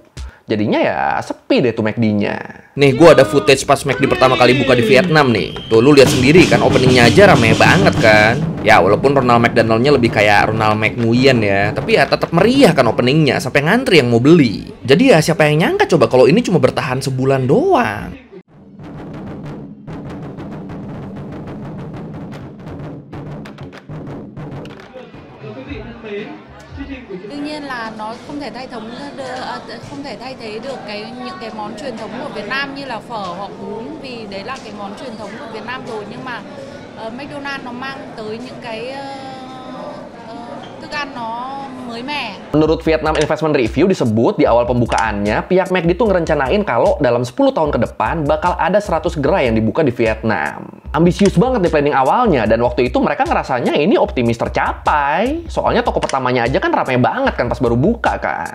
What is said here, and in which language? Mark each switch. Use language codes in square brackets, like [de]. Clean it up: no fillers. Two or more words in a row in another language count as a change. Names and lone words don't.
[id] Jadinya ya sepi deh tuh McD-nya. Nih, gue ada footage pas McD pertama kali buka di Vietnam nih. Tuh, lu lihat sendiri kan, openingnya aja rame banget kan. Ya, walaupun Ronald McDonald-nya lebih kayak Ronald McNguyen ya, tapi ya tetap meriah kan openingnya, sampai ngantri yang mau beli. Jadi ya siapa yang nyangka coba kalau ini cuma bertahan sebulan doang. [vi] Đương nhiên là nó không thể thay thế được những cái món truyền thống của Việt Nam như là phở hoặc bún, vì đấy là cái món truyền thống của Việt Nam rồi, nhưng mà McDonald's nó mang tới những cái thức ăn nó mới mẻ. [id] Menurut Vietnam Investment Review disebut di awal pembukaannya, pihak McD tuh ngerencanain kalau dalam 10 tahun ke depan bakal ada 100 gerai yang dibuka di Vietnam. Ambisius banget nih planning awalnya, dan waktu itu mereka ngerasanya ini optimis tercapai. Soalnya toko pertamanya aja kan ramai banget kan pas baru buka kan.